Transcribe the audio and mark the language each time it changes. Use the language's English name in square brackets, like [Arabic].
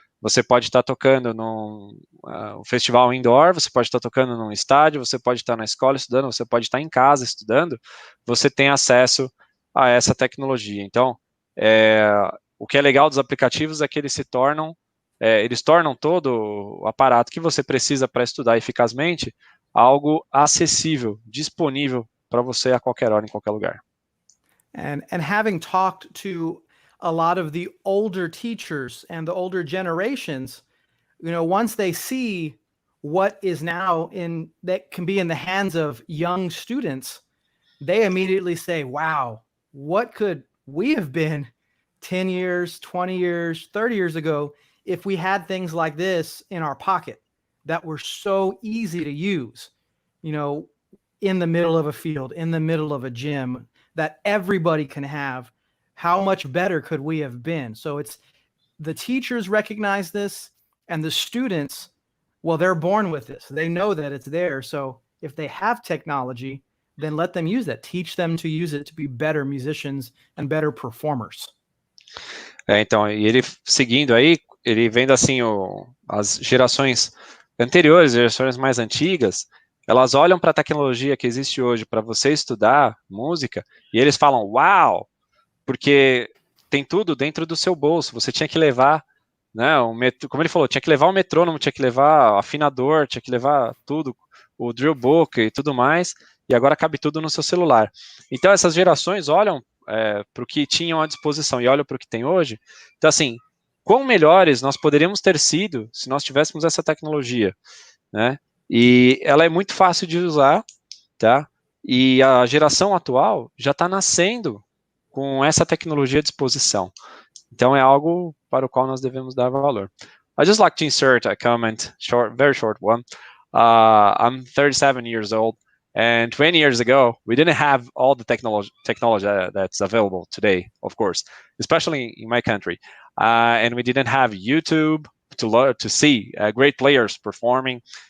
[Portuguese] Você pode estar tocando num festival indoor, você pode estar tocando num estádio, você pode estar na escola estudando, você pode estar em casa estudando, você tem acesso a essa tecnologia. Então, o que é legal dos aplicativos é que eles tornam todo o aparato que você precisa para estudar eficazmente algo acessível, disponível para você a qualquer hora, em qualquer lugar. [English] And having talked to a lot of the older teachers and the older generations, once they see what is now that can be in the hands of young students, they immediately say, wow, what could we have been 10 years, 20 years, 30 years ago if we had things like this in our pocket that were so easy to use, in the middle of a field, in the middle of a gym, that everybody can have. How much better could we have been? So it's the teachers recognize this, and the students, well, they're born with this. They know that it's there. So if they have technology, then let them use that. Teach them to use it to be better musicians and better performers. [Portuguese] Então, e ele seguindo aí, ele vendo assim as gerações anteriores, gerações mais antigas, elas olham para a tecnologia que existe hoje para você estudar música e eles falam, uau, porque tem tudo dentro do seu bolso. Você tinha que levar, né, como ele falou, tinha que levar o metrônomo, tinha que levar o afinador, tinha que levar tudo, o drillbook e tudo mais, e agora cabe tudo no seu celular. Então, essas gerações olham para o que tinham à disposição e olham para o que tem hoje. Então, assim, quão melhores nós poderíamos ter sido se nós tivéssemos essa tecnologia, né? E ela é muito fácil de usar, tá? E a geração atual já está nascendo com essa tecnologia à disposição. Então, é algo para o qual nós devemos dar valor. [English] I'd just like to insert a comment, very short one. I'm 37 years old. And 20 years ago, we didn't have all the technology that's available today, of course, especially in my country. And we didn't have YouTube to see great players performing.